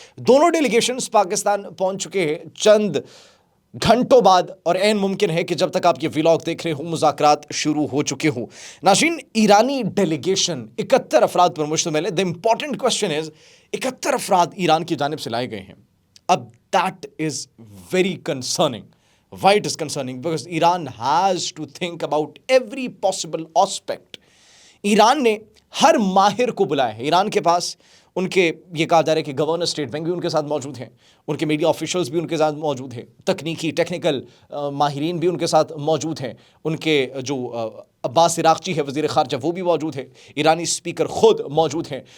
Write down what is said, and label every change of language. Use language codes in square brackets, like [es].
[ur] دونوں ڈیلیگیشنز پاکستان پہنچ چکے ہیں چند گھنٹوں بعد, اور عین ممکن ہے کہ جب تک آپ یہ ویلاگ دیکھ رہے ہوں مذاکرات شروع ہو چکے ہوں. ناظرین, ایرانی ڈیلیگیشن 71 افراد پر مشتمل ہے. [en] the important question is [ur] 71 افراد ایران کی جانب سے لائے گئے ہیں. اب [en] That is very concerning. Why it is concerning? Because Iran has to think about every possible aspect. [ur] Iran نے ہر ماہر کو بلایا ہے. ایران کے پاس ان کے یہ کہا جا رہا ہے کہ گورنر اسٹیٹ بینک بھی ان کے ساتھ موجود ہیں, ان کے میڈیا آفیشلز بھی ان کے ساتھ موجود ہیں, تکنیکی ٹیکنیکل ماہرین بھی ان کے ساتھ موجود ہیں, ان کے جو عباس عراقچی ہے وزیر خارجہ وہ بھی موجود ہے, ایرانی اسپیکر خود موجود ہیں.